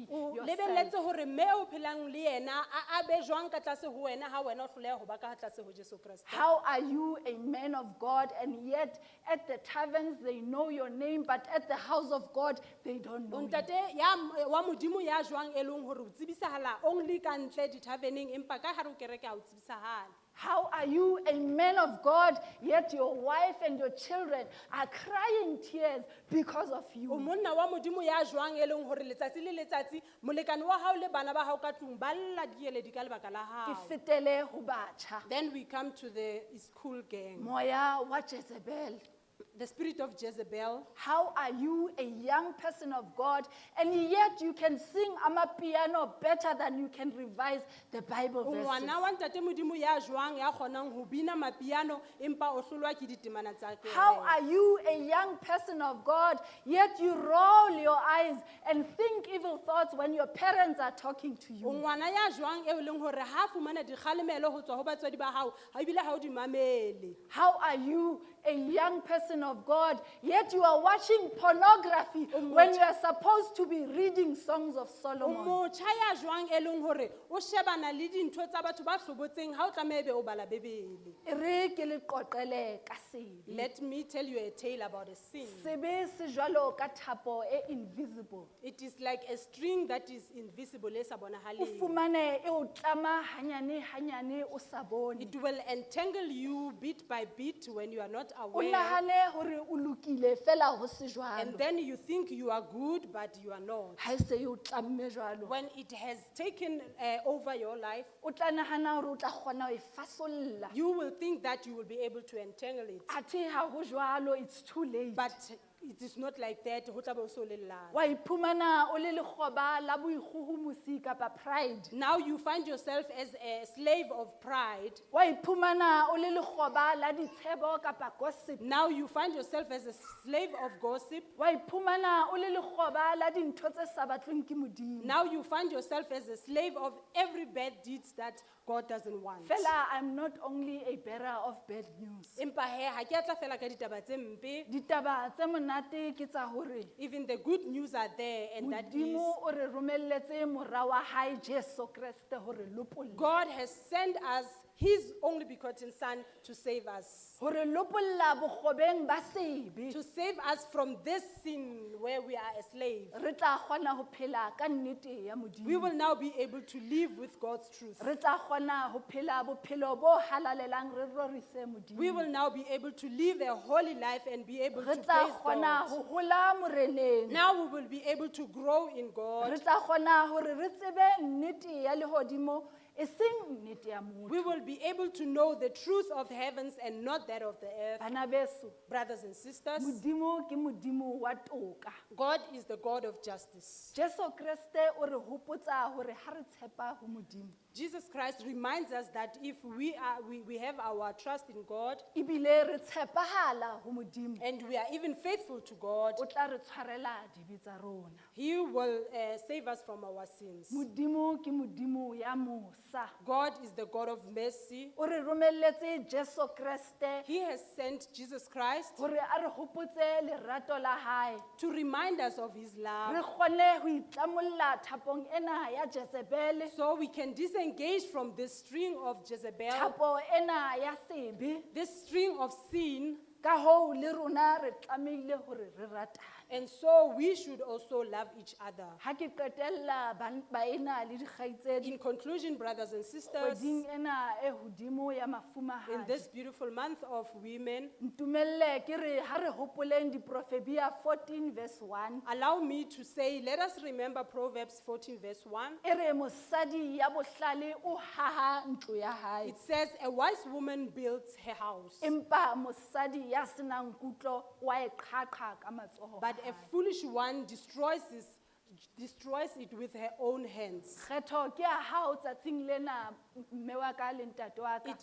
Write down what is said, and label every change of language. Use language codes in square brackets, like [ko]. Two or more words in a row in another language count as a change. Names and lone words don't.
[st] O [en] yourself? [st] lebelletse hore mme o phelang le yena a be jwang ka tlase ho wena ha wena o hloleha ho ba ka tlase ho Jesu Kriste. [en] How are you a man of God and yet at the taverns they know your name but at the house of God they don't know you? [st] Ntate wa Modimo ya jwang e leng hore o tsebisahala only ka ntle di-taverneng empa ka hare ho kereke ha o tsebisahala. [en] How are you a man of God yet your wife and your children are crying tears because of [st] O [en] you? [st] monna wa Modimo ya jwang e leng hore letsatsi le letsatsi molekane wa hao le bana ba hao ka tlung ba lla dieledi ka lebaka la Ke hao. fetele ho batjha. [en] Then we come to the school gang. [st] Moya wa Jezebel. [en] The spirit of Jezebel. How are you a young person of God and yet you can sing amapiano better than you can revise the Bible [st] O [en] verses? [st] ngwana wa ntate Modimo ya jwang ya kgonang ho bina mapiano empa o hlolwa ke ditemana tsa kereke. [en] How are you a young person of God yet you roll your eyes and think evil thoughts when your parents are talking to [st] O [en] you? [st] ngwana ya jwang eo leng hore ha fumana dikgalemelo ho tswa ho batswadi ba hao ha ebile ha o di mamele. [en] How are you a young person of God yet you are watching pornography when you are supposed to be reading songs of [st] O [en] Solomon? [st] motjha ya jwang e leng hore o shebana le dintho tsa batho ba hlobotseng ha o tlameha ebe o bala Bebele. E re ke le qoqele ka sebe. [en] Let me tell you a tale about a sin. [st] Sebe se jwalo ka thapo e invisible. [en] It is like a string that is invisible [st] e sa O bonahaleng. fumane e o tlama hanyane hanyane o sa bone. [en] It will entangle you bit by bit when you are not [st] O [en] aware. [st] nahane hore o lokile fela ho se [en] And [st] jwalo. [en] then you think you are good, but you are not. [st] Ha e se e o tlamme jwalo. [en] When it has taken over your life, [st] O tla nahana hore o tla kgona ho e fasolla. [en] you will think that you will be able to entangle it. [st] Athe ha ho jwalo, [en] it's too late. But it is not like that. [st] Ho tla be ho so le lerata. wa iphumana o le lekgoba la boikgohomosi kapa pride, [en] Now you find yourself as a slave of pride. [st] wa iphumana o le lekgoba la ditshebo kapa gossip, [en] Now you find yourself as a slave of gossip. [st] wa iphumana o le lekgoba la dintho tse sa batlweng ke Modimo. [en] Now you find yourself as a slave of every bad deeds that God doesn't want. Fela, I'm not only a bearer of bad news. [st] Empa he, ha ke a tla fela ka ditaba tse mpe. Ditaba tse monate ke tsa hore [en] Even the good news are there, and that is [st] Modimo o re romelletse mora wa hae Jesu Kriste hore lopolla. [en] God has sent us His only begotten Son to save us. [st] Hore lopolla bokgobeng ba sebe. [en] To save us from this sin where we are a slave. [st] Re tla kgona ho phela ka nnete ya Modimo. [en] We will now be able to live with God's truth. [st] Re tla kgona ho phela bophelo bo halalelang re rorise Modimo. [en] We will now be able to live a holy life and be able to [st] Re [en] praise [st] tla kgona [en] God. [st] ho hola moreneng. [en] Now we will be able to grow in [st] Re [en] God. [st] tla kgona hore re tsebe nnete ya lehodimo e seng nnete ya motho. [en] We will be able to know the truth of heavens and not that of the earth. [st] Bana beso, [en] Brothers and sisters, [st] Modimo ke Modimo wa toka. [en] God is the God of justice. [st] Jesu Kriste o re hopotsa hore ha re tshepa ho Modimo, [en] Jesus Christ reminds us that if we have our trust in God [st] ebile re tshepahala ho Modimo, [en] and we are even faithful to God, [st] o tla re tshwarela dibe tsa rona. [en] He will save us from our sins. [st] Modimo ke Modimo ya mosa. [en] God is the God of mercy. [st] O re romelletse Jesu Kriste [en] He has sent Jesus Christ [st] hore a re hopotse lerato la hae. [en] to remind us of His [st] Re [en] love [st] kgone ho itlamolla thapong ena ya Jezebele, [en] so we can disengage from this string of Jezebel, [st] thapo ena ya sebe. [en] this string of sin, [st] Ka hoo le rona re tlamehile hore re ratane. [en] and so we should also love each other. [st] Ha ke qetella baena le dikgaitsedi [en] In conclusion, brothers and sisters, [st] kgweding ena e hodimo ya [en] in [st] mafumahadi, [en] this beautiful month of women, [st] ntumelle ke re ha re hopoleng diprofebia 14 verse 1, [en] allow me to say, let us remember Proverbs 14 verse 1. [st] e re mosadi ya bohlale o haha ntlo ya hae, [en] It says, a wise woman builds her house, [st] empa mosadi ya senang kutlo wa e qhaqha ka matsoho a [en] but a [st] hae. [en] foolish one destroys it with her own hands. [st] Kgetho ke ya hao tsatsing lena, mme wa ka le ntate wa ka.